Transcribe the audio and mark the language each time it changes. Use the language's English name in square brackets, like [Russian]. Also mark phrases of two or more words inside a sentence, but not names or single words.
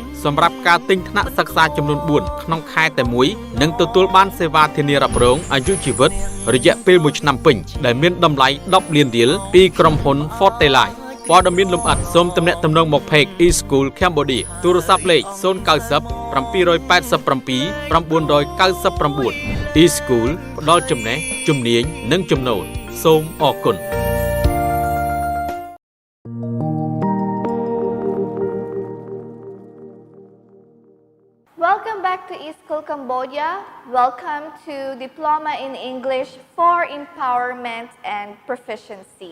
[Khmer] សម្រាប់ការទិញថ្នាក់សិក្សាចំនួន4ក្នុងខែតែមួយនិងទទួលបានសេវាធានារ៉ាប់រងអាយុជីវិតរយៈពេល1ឆ្នាំពេញដែលមានតម្លៃ10លានរៀលពីក្រុមហ៊ុន Fortelite ព័ត៌មានលម្អិតសូមទំនាក់ទំនងមក Page E-School Cambodia ទូរស័ព្ទលេខ090 787 999 E-School ផ្ដល់ចំណេះជំនាញនិងចំណូលសូមអរគុណ [English] Welcome back to E-School Cambodia. Welcome to Diploma in English for Empowerment and Proficiency.